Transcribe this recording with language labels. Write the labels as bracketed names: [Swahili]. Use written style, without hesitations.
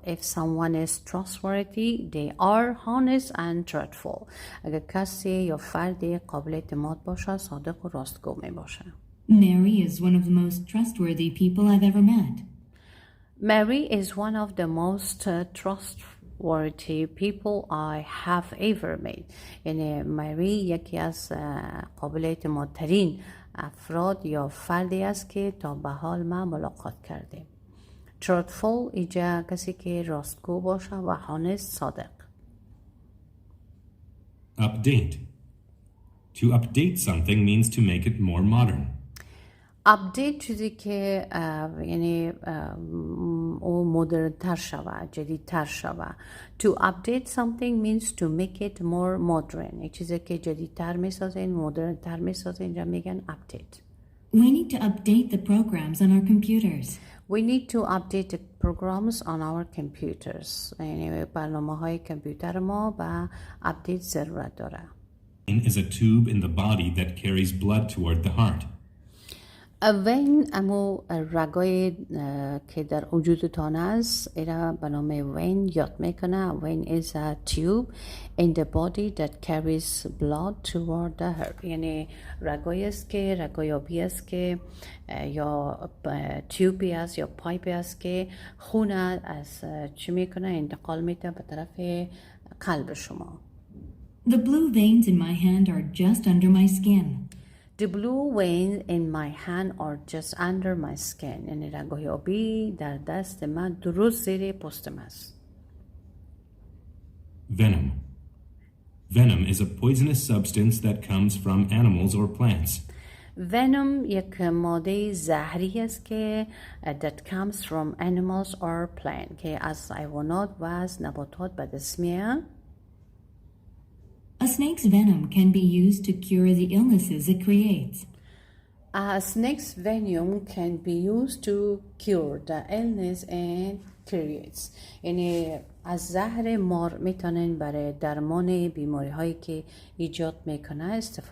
[English] If someone is trustworthy, they are honest and truthful. [Persian] اگر کسی یا فردی قابل اعتماد باشه، صادق و راستگو می باشه. [English] Mary is one of the most trustworthy people I've ever met. Mary is one of the most trustworthy people I have ever met. [Persian] یعنی مری یکی از قابل اعتماد ترین افراد یا فردی است که تا به حال من ملاقات کردیم. Truthful ایجا کسی که راستگو باشه و honest صادق. [English] Update. To update something means to make it more modern. [Persian] Update چیزی که یعنی او مدرن تر شوه، جدید تر شوه. [English] To update something means to make it more modern. [Persian] یک چیزی که جدید تر می سازه، مدرن تر می سازه، اینجا میگن update. [English] We need to update the programs on our computers. We need to update the programs on our computers. [Persian] یعنی برنامه های کامپیوتر ما به update ضرورت داره. [English] Is a tube in the body that carries blood toward the heart. [Persian] وین امو رگای که در وجودتان است ایرا به نام وین یاد میکنه. [English] Vein is a tube in the body that carries blood toward the heart. [Persian] یعنی رگای است که رگایابی است که یا تیوبی است یا پایپی است که خون از چی میکنه انتقال میده به طرف قلب شما. [English] The blue veins in my hand are just under my skin. The blue veins in my hand are just under my skin. [Persian] یعنی رگای آبی در دست من درست زیر پوستم است. [English] Venom. Venom is a poisonous substance that comes from animals or plants. [Persian] Venom یک ماده زهری است که [English] that comes from animals or plants [Persian] که از حیوانات و از نباتات به دست میاد. [English] A snake's venom can be used to cure the illnesses it creates. A snake's venom can be used to cure the illness and creates. [Persian] یعنی از زهر مار میتونن برای درمان بیماری هایی که ایجاد میکنه استفاده